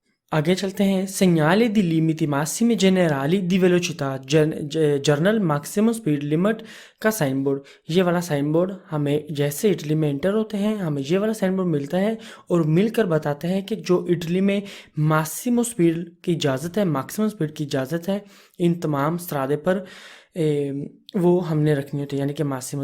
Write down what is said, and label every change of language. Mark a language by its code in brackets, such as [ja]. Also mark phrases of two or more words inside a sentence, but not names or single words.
[hi] आगे चलते हैं। [it] segnali di limiti massimi generali di velocità [en] general maximum speed limit [hi] का [en] sign board. [hi] ये वाला [en] sign board [hi] हमें जैसे इटली में एंटर होते हैं हमें ये वाला [en] sign board [hi] मिलता है और मिलकर बताता है कि जो इटली में [en] maximum speed [hi] की इजाज़त है, [en] maximum speed [hi] की इजाज़त है इन तमाम स्त्रादे पर वो हमने रखनी होती है, यानी कि मैक्सिमम।